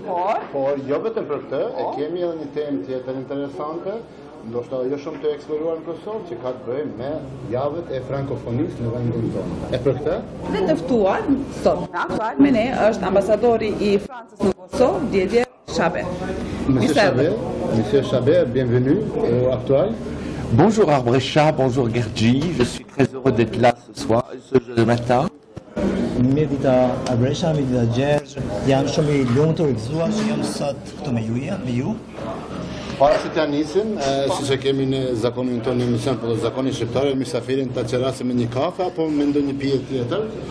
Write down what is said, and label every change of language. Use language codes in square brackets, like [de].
[sq] por jo vetëm për këtë, e kemi edhe një temë tjetër interesante, ndoshta jo shumë të eksploruar në Kosovë, që ka të bëjë me javët e frankofonisë në vendin tonë. E për këtë? Dhe të ftuar sot aktual me ne është ambasadori i Francës në Kosovë, Didier Chabet. [fr] Monsieur Chabet, bienvenue au Actual. Bonjour Arbrecha, bonjour Gergi, je suis très heureux d'être là ce soir, ce matin. [sq] Mirë dita Arbrecha, mirë dita Gjergj, jam shumë i lumtur i gëzuar që jam sot këtu me ju. Para se t'ja nisim, si që kemi në zakonin tonë në emision për zakonin shqiptare, misafirin të qerasim me një kafe, apo me ndo një pije tjetër?